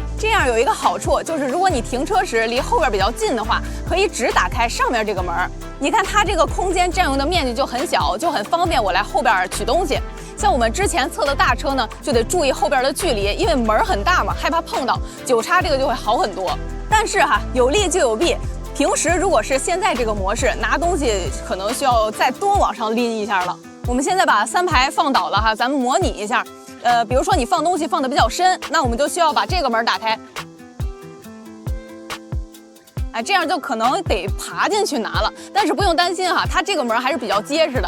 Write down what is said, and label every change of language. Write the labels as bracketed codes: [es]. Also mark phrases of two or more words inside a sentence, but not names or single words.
[zh] 這樣有一個好處，就是如果你停車時離後邊比較近的話，可以只打開上面這個門。你看它這個空間佔用的面積就很小，就很方便我來後邊取東西。像我們之前測的大車呢，就得注意後邊的距離，因為門很大嘛，害怕碰到。九叉這個就會好很多。但是哈，有利就有弊。平時如果是現在這個模式，拿東西可能需要再多往上拎一下了。我們現在把3排放倒了哈，咱們模擬一下。比如說你放東西放得比較深，那我們就需要把這個門打開。哎，這樣就可能得爬進去拿了，但是不用擔心哈，它這個門還是比較結實的。